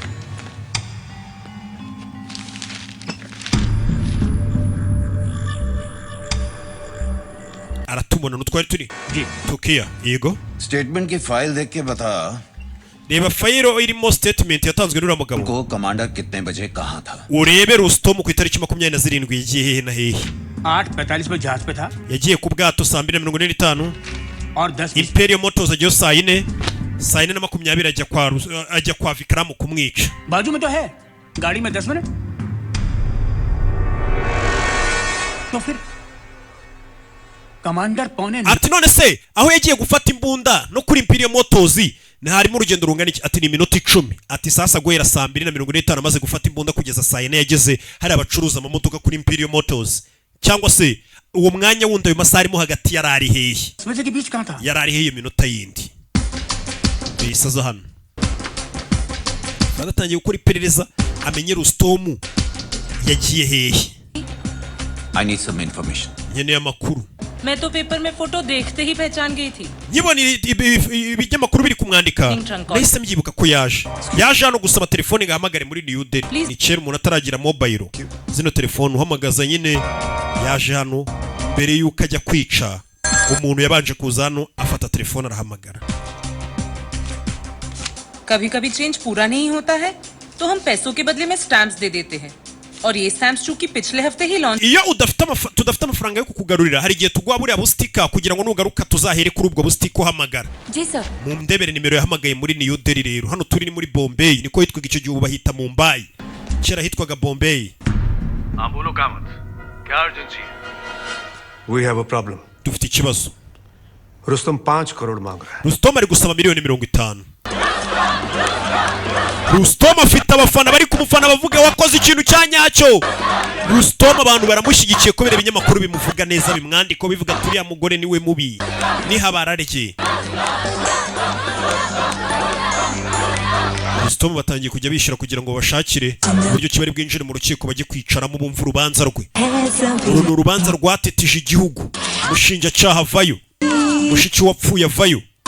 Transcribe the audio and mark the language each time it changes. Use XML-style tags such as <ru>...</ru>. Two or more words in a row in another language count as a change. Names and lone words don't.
<rw>aratumona n'utwari turi Tukia yego</rw> <hi>स्टेटमेंट की फाइल देख के बता</hi> <rw>reba fayiro irimo statement yatanzwe n'uriya mugabo</rw> <hi>को कमांडर कितने बजे कहां था</hi> <rw>urebe Rustom ku itariki 27 yagiye hehe na hehe</rw> <hi>8:45 में जहाज पे था</hi> <rw>yagiye ku bwato 2:45</rw> <hi>और 10</hi> <rw>Imperial Motors ajya 4:20 ajya kwa Vikram kumwica</rw> <hi>बाजू में तो है गाड़ी में 10 मिनट तो फिर कमांडर पौने</hi> <rw>ati none se aho yagiye gufata imbunda no kuri Imperial Motors harimo urugendo rungana iki ati ni minota 10 ati sasa guhera 2:45 amaze gufata imbunda kugeza saa 4 yageze hari abacuruza amamodoka kuri Imperial Motors cyangwa se uwo mwanya wundi ayo masaha arimo hagati yarari hehe yarari hehe minota yindi bisaza hano bagatangiye gukora iperereza amenye Rustom yagiye hehe</rw> <en>I need some information</en> <rw>nkeneye amakuru</rw> <hi>मैं तो पेपर में फोटो देखते ही पहचान गई थी</hi> <rw>nyibona ibinyamakuru biri kumwandika nahise mbyibuka ko yaje hano gusaba telefone gahamagare muri New Delhi ni kera umuntu ataragira mobile zino telefone uhamagaza nyine yaje hano mbere yuko ajya kwica umuntu yabanje kuza hano afata telefone arahamagara</rw> <hi>कभी-कभी चेंज पूरा नहीं होता है तो हम पैसों के बदले में स्टैम्प्स दे देते हैं और ये स्टैम्प्स चूंकि पिछले हफ्ते ही लॉन्च</hi> <rw>iyo tudafite amafaranga yo kukugarurira hari gihe tugwa buriya bustika kugira ngo nugaruka tuzahere kuri ubwo bustika uhamagara</rw> <hi>जी सर</hi> <rw>mu ndebere nimero yahamagaye muri New Delhi rero hano turi ni muri Bombay niko hitwaga icyo gihe bahita Mumbai kera hitwaga Bombay</rw> <hi>बोलो कामत क्या अर्जेंसी है</hi> <en>We have a problem.</en> <rw>dufite ikibazo</rw> <hi>रुस्तम 5 करोड़ मांग रहा है</hi> <rw>Rustom ari gusaba miliyoni 50 Rustom afite abafana bari kumufana bavuga wakoze ikintu cyanyacyo Rustom abantu baramushyigikiye kubera ibinyamakuru bimuvuga neza bimwandiko bivuga turi ya mugore niwe mubi ni habarareke Rustom batangiye kujya bishira kugira ngo bashakire uburyo kibari bwinjire mu rukiko bajye kwicaramo bumva urubanza rwe uru ni urubanza rwatetije igihugu mushinjacyaha avayo mushiki wapfuye avayo</rw>